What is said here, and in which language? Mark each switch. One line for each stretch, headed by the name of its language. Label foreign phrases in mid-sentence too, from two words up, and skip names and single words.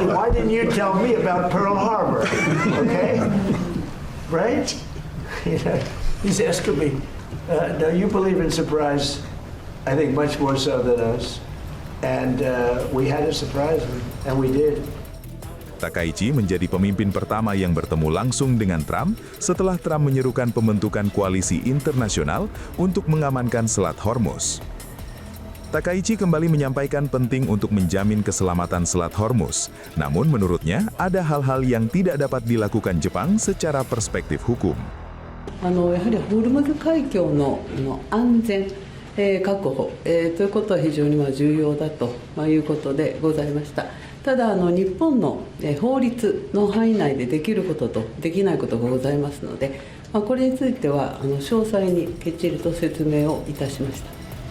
English: Why didn't you tell me about Pearl Harbor? Okay, right? You know, he's asking me, do you believe in surprise? I think much more so than us, and we had to surprise them, and we did.
Indonesian: Takaichi menjadi pemimpin pertama yang bertemu langsung dengan Trump setelah Trump menyerukan pembentukan koalisi internasional untuk mengamankan Selat Hormuz. Takaichi kembali menyampaikan penting untuk menjamin keselamatan Selat Hormuz, namun menurutnya ada hal-hal yang tidak dapat dilakukan Jepang secara perspektif hukum.
Japanese: やはりホルムズ海峡の安全確保ということは非常に重要だということでございました。ただ日本の法律の範囲内でできることとできないことがございますので、これについては詳細にきっちりと説明をいたしました。